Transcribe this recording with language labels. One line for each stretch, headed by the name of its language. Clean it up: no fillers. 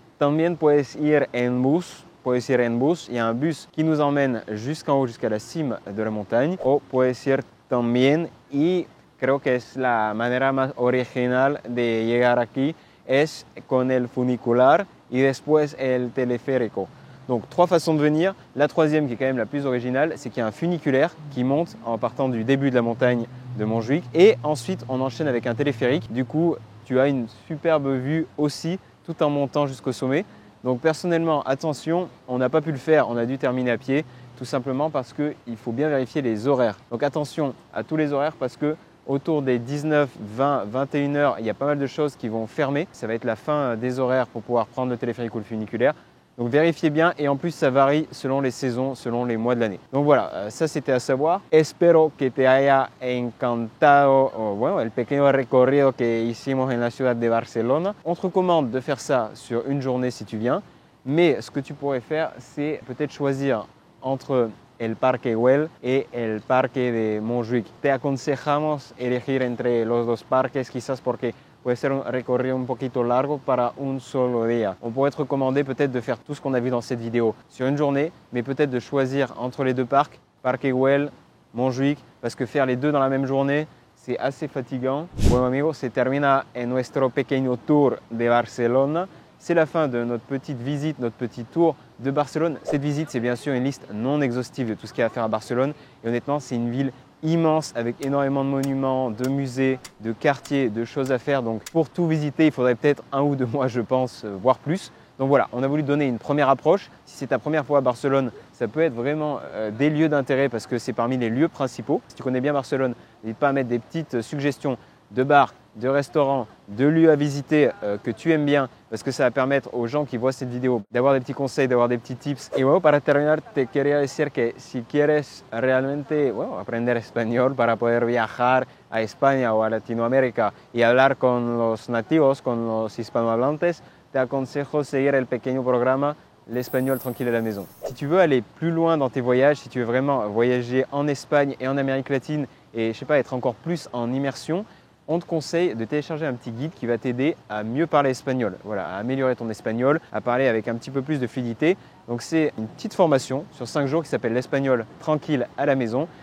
Spanish: También puedes ir en bus,
French: il y a un bus qui nous emmène jusqu'en haut, jusqu'à la cime de la montagne.
Spanish: O puedes ir también, y creo que es la manera más original de llegar aquí, es con el funicular y después el teleférico.
French: Donc trois façons de venir. La troisième qui est quand même la plus originale, c'est qu'il y a un funiculaire qui monte en partant du début de la montagne de Montjuïc et ensuite on enchaîne avec un téléphérique. Du coup, tu as une superbe vue aussi tout en montant jusqu'au sommet. Donc personnellement, attention, on n'a pas pu le faire, on a dû terminer à pied tout simplement parce qu'il faut bien vérifier les horaires. Donc attention à tous les horaires parce que autour des 19, 20, 21 heures, il y a pas mal de choses qui vont fermer. Ça va être la fin des horaires pour pouvoir prendre le téléphérique ou le funiculaire. Donc vérifiez bien et en plus ça varie selon les saisons, selon les mois de l'année. Donc voilà, ça c'était à savoir.
Spanish: Espero que te haya encantado bueno, el pequeño recorrido que hicimos en la ciudad de Barcelona.
French: On te recommande de faire ça sur une journée si tu viens, mais ce que tu pourrais faire c'est peut-être choisir entre el Parque Güell et el Parque de Montjuïc.
Spanish: Te aconsejamos elegir entre los dos parques quizás porque puede ser un recorrido un poquito largo para un solo día.
French: On pourrait te recommander peut-être de faire tout ce qu'on a vu dans cette vidéo sur une journée, mais peut-être de choisir entre les deux parcs, Parque Güell, Montjuïc, parce que faire les deux dans la même journée, c'est assez fatigant.
Spanish: Bueno amigos, se termina en nuestro pequeño tour de Barcelona.
French: C'est la fin de notre petite visite, notre petit tour de Barcelone. Cette visite, c'est bien sûr une liste non exhaustive de tout ce qu'il y a à faire à Barcelone. Et honnêtement, c'est une ville immense avec énormément de monuments, de musées, de quartiers, de choses à faire. Donc pour tout visiter, il faudrait peut-être 1 ou 2 mois, je pense, voire plus. Donc voilà, on a voulu donner une première approche. Si c'est ta première fois à Barcelone, ça peut être vraiment des lieux d'intérêt parce que c'est parmi les lieux principaux. Si tu connais bien Barcelone, n'hésite pas à mettre des petites suggestions de bars, de restaurants, de lieux à visiter que tu aimes bien parce que ça va permettre aux gens qui voient cette vidéo d'avoir des petits conseils, d'avoir des petits tips.
Spanish: Et bueno, para terminar, te quería decir que si quieres realmente aprender español para poder viajar a España o a Latinoamérica y hablar con los nativos, con los hispanohablantes, te aconsejo seguir el pequeño programa L'espagnol tranquille à la maison.
French: Si tu veux aller plus loin dans tes voyages, si tu veux vraiment voyager en Espagne et en Amérique latine et je sais pas, être encore plus en immersion, on te conseille de télécharger un petit guide qui va t'aider à mieux parler espagnol, voilà, à améliorer ton espagnol, à parler avec un petit peu plus de fluidité. Donc c'est une petite formation sur 5 jours qui s'appelle l'espagnol tranquille à la maison.